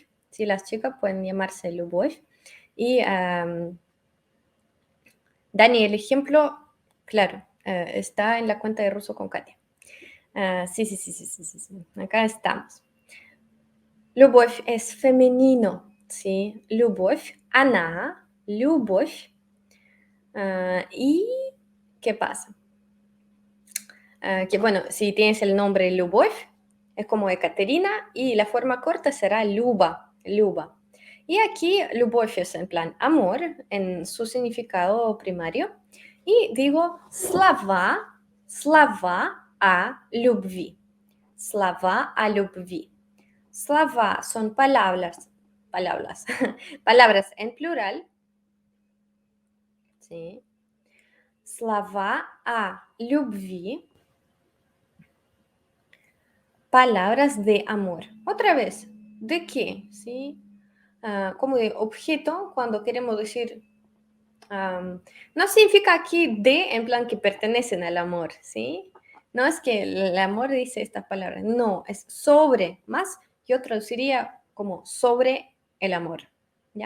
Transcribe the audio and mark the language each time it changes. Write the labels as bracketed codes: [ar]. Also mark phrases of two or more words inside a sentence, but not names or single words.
[es] Sí, las chicas pueden llamarse любовь. Y Dani, el ejemplo, claro, está en la cuenta de ruso con Katia. Sí. Acá estamos. Любовь es femenino, ¿sí? [ru] Любовь, она, любовь. [es] ¿Y qué pasa? Que bueno, si tienes el nombre Любовь, es como Ekaterina, y la forma corta será Luba, Luba. Y aquí Любовь es en plan amor, en su significado primario. Y digo [ru] слова, слова о любви. Слова о любви. Слова [es] son palabras, palabras en plural, ¿sí? [ru] Слова о любви, [es] palabras de amor. Otra vez, ¿de qué? ¿Sí? Como de objeto, cuando queremos decir, no significa aquí de en plan que pertenecen al amor, ¿sí? No es que el amor dice esta palabra, no, es sobre, más yo traduciría como sobre el amor, ¿ya?